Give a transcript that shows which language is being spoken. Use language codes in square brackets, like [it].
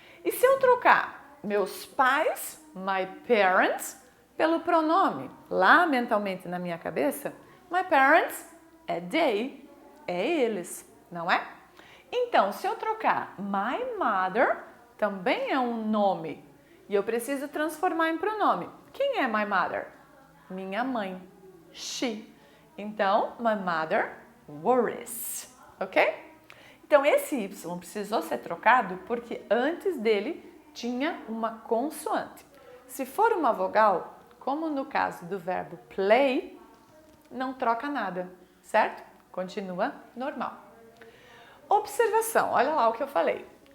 [pt] E se eu trocar meus pais, my parents, pelo pronome, lá mentalmente na minha cabeça, my parents é they, é eles, não é? Então, se eu trocar my mother, também é um nome. E eu preciso transformar em pronome. Quem é my mother? Minha mãe. She. [en] Então, my mother worries. Ok? [pt] Então, esse Y precisou ser trocado porque antes dele tinha uma consoante. Se for uma vogal, como no caso do verbo play, não troca nada, certo? Continua normal. Observação, olha lá o que eu falei.